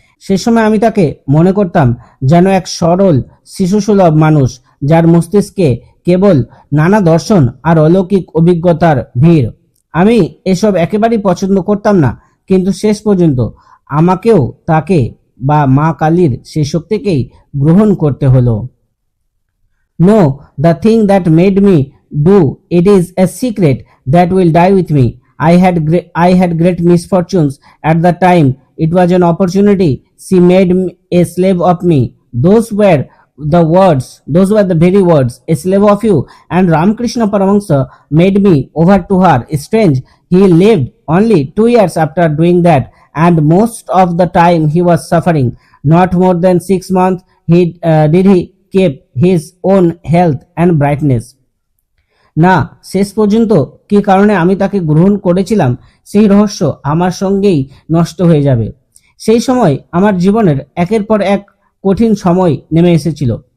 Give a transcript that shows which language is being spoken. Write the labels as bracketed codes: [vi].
[bn] সে সময় আমি তাকে মনে করতাম যেন এক সরল শিশুসুলভ মানুষ, যার মস্তিষ্কে কেবল নানা দর্শন আর অলৌকিক অভিজ্ঞতার ভিড়। আমি এসব একেবারেই পছন্দ করতাম না, কিন্তু শেষ পর্যন্ত আমাকেও তাকে বা মা কালীর সেই শক্তিকেই গ্রহণ করতে হলো। [en] No, the thing that made me do it is a secret that will die with me. I had great misfortunes at the time. It was an opportunity. She made a slave of me. Those were the very words, a slave of you. And Ramakrishna Paramahansa made me over to her. Strange, he lived only 2 years after doing that, and most of the time he was suffering. Not more than 6 months did he keep his own health and brightness. [bn] না, শেষ পর্যন্ত কি কারণে আমি তাকে গ্রহণ করেছিলাম সেই রহস্য আমার সঙ্গেই নষ্ট হয়ে যাবে। সেই সময় আমার জীবনের একের পর এক কঠিন সময় নেমে এসেছিল।